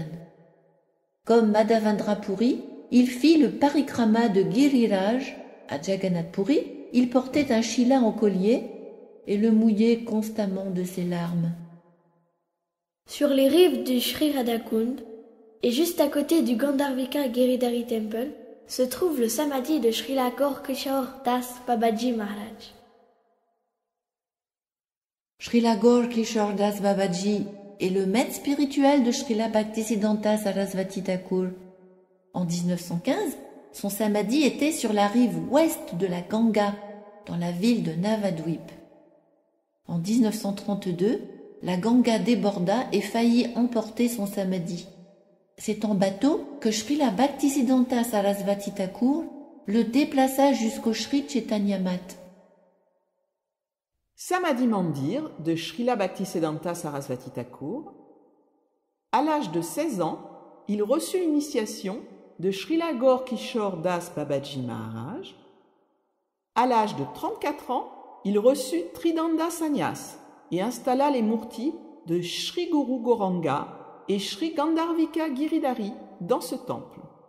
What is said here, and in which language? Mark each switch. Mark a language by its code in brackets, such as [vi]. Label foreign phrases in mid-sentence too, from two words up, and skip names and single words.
[fr] Comme Madhavendra Puri, il fit le parikrama de Giriraj. À Jagannath Puri, il portait un shila en collier et le mouillait constamment de ses larmes. Sur les rives du Sri Radhakund, et juste à côté du Gandharvika Giridhari Temple, se trouve le samadhi de Srila Gaur Kishore Das Babaji Maharaj. Srila Gaur Kishore Das Babaji et le maître spirituel de Srila Bhaktisiddhanta Sarasvati Thakur. En 1915, son samadhi était sur la rive ouest de la Ganga, dans la ville de Navadvip. En 1932, la Ganga déborda et faillit emporter son samadhi. C'est en bateau que Srila Bhaktisiddhanta Sarasvati Thakur le déplaça jusqu'au Sri Chaitanya Math. Samadhi Mandir de Srila Bhaktisiddhanta Sarasvati Thakur. À l'âge de 16 ans, il reçut l'initiation de Srila Gaur Kishore Das Babaji Maharaj. À l'âge de 34 ans, il reçut Tridanda Sannyas et installa les murtis de Sri Guru Gauranga et Sri Gandharvika Giridhari dans ce temple.